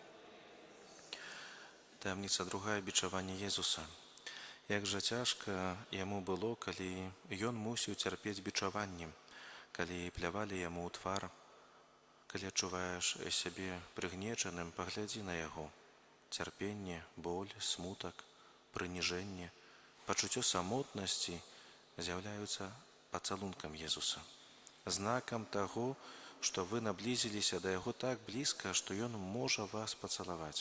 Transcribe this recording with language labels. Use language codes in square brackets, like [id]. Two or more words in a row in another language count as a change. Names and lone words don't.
[uk] Таємниця друга – бичування Єзуса. Як же тяжко йому було, коли ён мусив терпіти бичування, коли плявали йому у твар. Коли адчуваєш себе пригнеченим, погляди на яго. [be] Цярпенне, боль, смутак, прыніжэнне, пачуццё самотнасці з'яўляюцца пацалункам Езуса. Знакам таго, што вы наблізіліся да яго так блізка, што ён можа вас пацалаваць.